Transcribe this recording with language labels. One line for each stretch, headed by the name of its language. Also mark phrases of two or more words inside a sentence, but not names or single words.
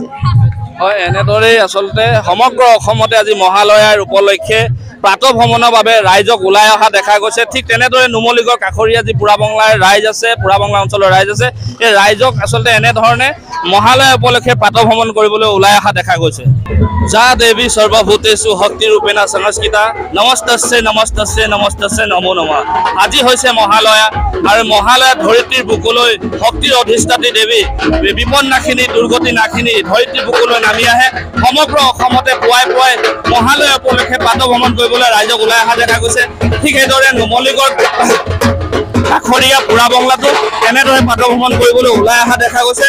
Assamese: হয়, এনেদৰেই আচলতে সমগ্ৰ অসমতে আজি মহালয়াৰ উপলক্ষে প্ৰাতঃ ভ্ৰমণৰ বাবে ৰাইজক ওলাই অহা দেখা গৈছে। ঠিক তেনেদৰে নুমলীগড় কাষৰীয়া যি পুৰা বংলাৰ ৰাইজ আছে, পুৰা বংলা অঞ্চলৰ ৰাইজ আছে, এই ৰাইজক আচলতে এনেধৰণে মহালয়া উপলক্ষে প্ৰাতঃ ভ্ৰমণ কৰিবলৈ ওলাই অহা দেখা গৈছে।
Sanskrit: जा देवी सर्वभूतेषु शक्तिरूपेण संस्कृता नमस्तस्ये नमस्तस्ये नमस्तस्ये नमो नमः।
Assamese: আজি হৈছে মহালয়া আৰু মহালয়া ধৰিত্ৰীৰ বুকুলৈ শক্তিৰ অধিষ্ঠাত্ৰী দেৱী বিপন্নাশিনী দুৰ্গতি নাশিনী ধৰিত্ৰীৰ বুকুলৈ নামি আহে। সমগ্ৰ অসমতে পুৱাই পুৱাই মহালয়া উপলক্ষে প্ৰাতঃ ভ্ৰমণ কৰিবলৈ ৰাইজক ওলাই অহা দেখা গৈছে। ঠিক সেইদৰে নুমলীগড় কাষৰীয়া পুৰা বংলাটো এনেদৰে প্ৰাতঃ ভ্ৰমণ কৰিবলৈ ওলাই অহা দেখা গৈছে।